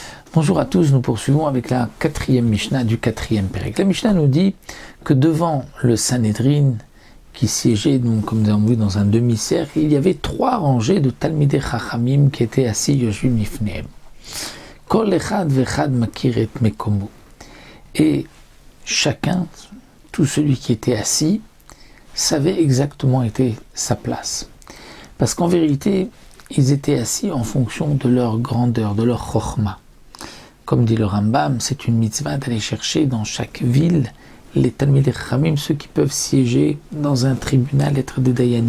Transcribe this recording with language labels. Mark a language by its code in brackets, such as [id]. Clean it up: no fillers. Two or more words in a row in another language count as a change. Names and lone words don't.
[fr] Bonjour à tous, nous poursuivons avec la quatrième Mishnah du quatrième Pérec. La Mishnah nous dit que devant le Sanhedrin, qui siégeait, donc, comme nous avons vu, dans un demi-cercle, il y avait 3 rangées de [he] תלמידי חכמים [fr] qui étaient assis [he] יושבים לפניהם. כל אחד ואחד מכיר את מקומו. [fr] Et chacun, tout celui qui était assis, savait exactement où était sa place. Parce qu'en vérité, ils étaient assis en fonction de leur grandeur, de leur chokhma. Comme dit le Rambam, c'est une mitzvah d'aller chercher dans chaque ville les [he] תלמידי חכמים, [fr] ceux qui peuvent siéger dans un tribunal, être des Dayanim.